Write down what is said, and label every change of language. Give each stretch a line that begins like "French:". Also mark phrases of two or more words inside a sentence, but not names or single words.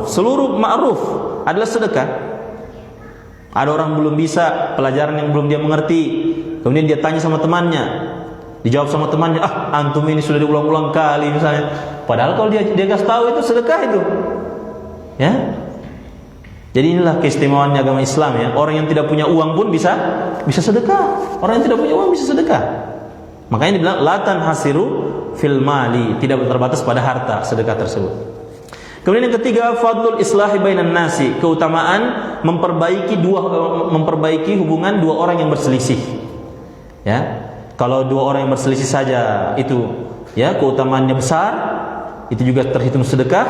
Indonesian: Seluruh ma'ruf adalah sedekah. Ada orang belum bisa pelajaran yang belum dia mengerti, kemudian dia tanya sama temannya, dijawab sama temannya, antum ini sudah diulang-ulang kali misalnya. Padahal kalau dia kasih tahu itu sedekah itu, ya. Jadi inilah keistimewaan agama Islam, ya. Orang yang tidak punya uang pun bisa sedekah. Orang yang tidak punya uang bisa sedekah. Makanya dibilang
Arabic: لا تنحصر في المال,
Indonesian: tidak terbatas pada harta sedekah tersebut. Kemudian yang ketiga,
Arabic: فضل الإصلاح بين الناس,
Indonesian: keutamaan memperbaiki hubungan dua orang yang berselisih. Ya. Kalau dua orang yang berselisih saja itu, ya, keutamaannya besar, itu juga terhitung sedekah.